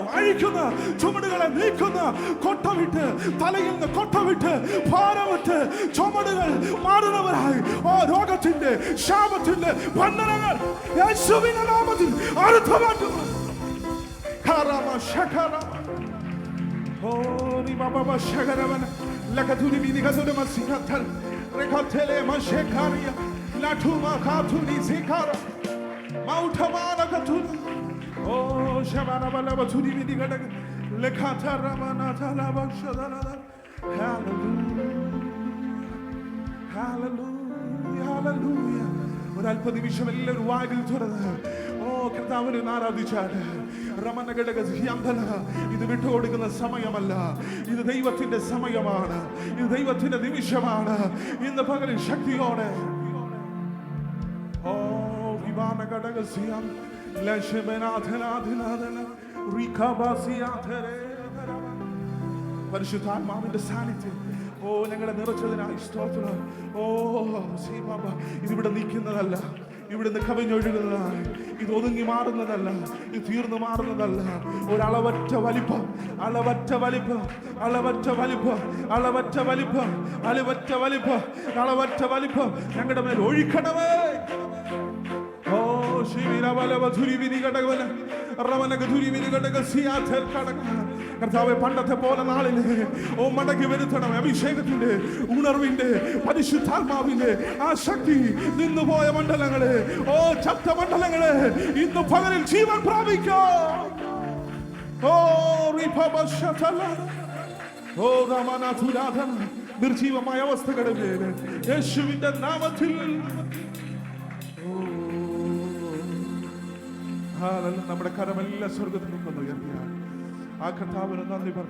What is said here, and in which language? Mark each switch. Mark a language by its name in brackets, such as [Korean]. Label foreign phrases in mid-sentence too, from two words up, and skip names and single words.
[English] Aikuna, Tumada, Nikuna, Kotavita, Talayan, the Kotavita, Paravata, Chomada, Maranavai, Oh, Rogatinde, Shabatinde, Pandanaga, Yasuvina Lamatin, Aratamatu, Karama Shakara, Oh, Nimaba Shakaravan, Lakatuni Minikazuna Masikatal, Rekatele Mashekaria, Latuma Katuni Zikara, Moutamana Katuni. Oh, Shabana Balabaturi Midigada, Lekata Ramanata Lavashadana. Hallelujah, hallelujah, hallelujah. But I'll put the Bishop a little while to the Oh, Katavan Nara the Chad, Ramanagadas Yamdala, in the Vitodik and the Samayamala, in the Deva in the Samayamana, in the Deva in the Divishamana, in the Pagan Shakti order. Oh, Vivana Gadagasiam. [Malayalam] പരിശുദ്ധാത്മാവിന്റെ സാന്നിധ്യം ഓ ഞങ്ങളെ നിറച്ചതിനായി സ്തോത്രം. ഓ ശ്രീ ബാബ, ഇതിവിടെ നിൽക്കുന്നതല്ല, ഇവിടുന്ന് കവിഞ്ഞൊഴുകുന്നതാണ്. ഇത് ഒതുങ്ങി മാറുന്നതല്ല, ഇത് തീർന്നു മാറുന്നതല്ല. ഒരളവറ്റ വലിപ്പം, അളവറ്റ വലിപ്പം, അളവറ്റ വലിപ്പം, അളവറ്റ വലിപ്പം, അളവറ്റ വലിപ്പം, അളവറ്റ വലിപ്പം ഞങ്ങളുടെ മേൽ ഒഴിക്കണമേ. Oh, Shivira Valava Turi Vinigata, Ramanaga Turi Vinigata, Seattle Kadaka, കർത്താവെ പണ്ടത്തെ പോലെ നാളില് മടങ്ങി വരുത്തണം. അഭിഷേകത്തിന്റെ, ഉണർവിന്റെ, പരിശുദ്ധാത്മാവിന്റെ ആ ശക്തി നിന്നുപോയ മണ്ഡലങ്ങള്, ചത്ത മണ്ഡലങ്ങള് ഇന്ന് പകലിൽ ജീവൻ പ്രാപിക്കോ. നിർജീവമായ അവസ്ഥകളുടെ പേര് യേശുവിന്റെ നാമത്തിൽ നമ്മുടെ കരമെല്ലാം സ്വർഗത്തിൽ നിന്നൊന്ന് ഉയർത്തിയാൽ ആ കർത്താവിന് നന്ദി പറ.